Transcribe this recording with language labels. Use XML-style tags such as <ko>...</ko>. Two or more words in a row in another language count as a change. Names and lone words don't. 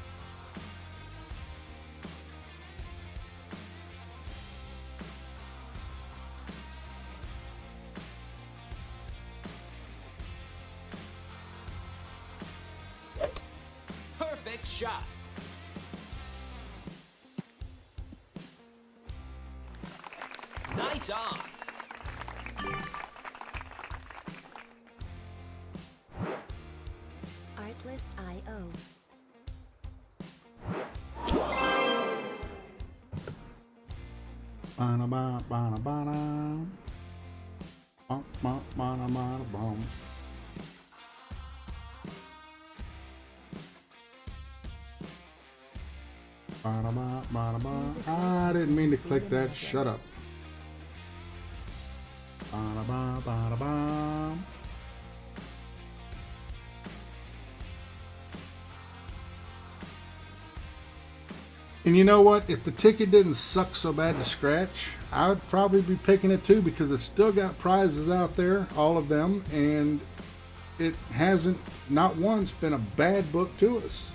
<en>Perfect shot. Nice on. Artlist IO. Bana bana bana bana. Bum bum bana bana bum. Bana bana bana bana. I didn't mean to click that. Shut up. Bana bana bana bana. And you know what? If the ticket didn't suck so bad to scratch, I would probably be picking it too, because it's still got prizes out there, all of them, and it hasn't, not once, been a bad book to us.</en>